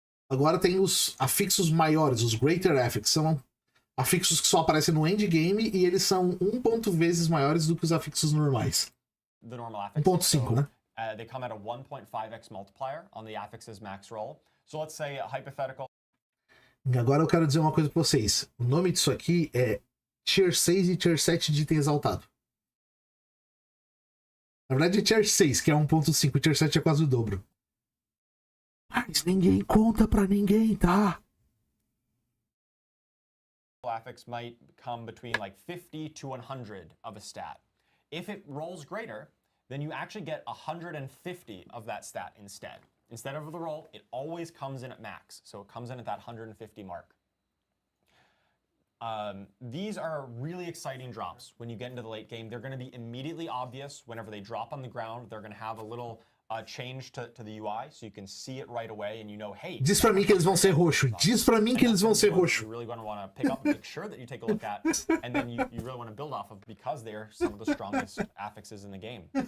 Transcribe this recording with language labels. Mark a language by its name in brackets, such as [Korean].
[Portuguese] Agora tem os afixos maiores, os Greater Affixes. São afixos que só aparecem no endgame e eles são 1 vezes maiores do que os afixos normais. 1.5, né? [English] They come at a 1.5x multiplier on the affixes max roll. So let's say a hypothetical. [Portuguese] Agora eu quero dizer uma coisa pra vocês. O nome disso aqui é Tier 6 e Tier 7 de item exaltado. Na verdade é Tier 6, que é 1.5. O Tier 7 é quase o dobro. Mas ninguém conta pra ninguém, tá? [English] Affix might come between like 50 to 100 of a stat. If it rolls greater, then you actually get 150 of that stat instead. Instead of the roll, it always comes in at max. So it comes in at that 150 mark. These are really exciting drops when you get into the late game. They're going to be immediately obvious whenever they drop on the ground. They're going to have a little change to the UI, so you can see it right away and you know, hey. [Portuguese] Diz pra mim que eles vão ser roxo. Diz pra mim que eles vão ser roxo. [English] You're really going to want to pick up and make sure that you take a look at, and then you really want to build off of because they're some of the strongest affixes in the game.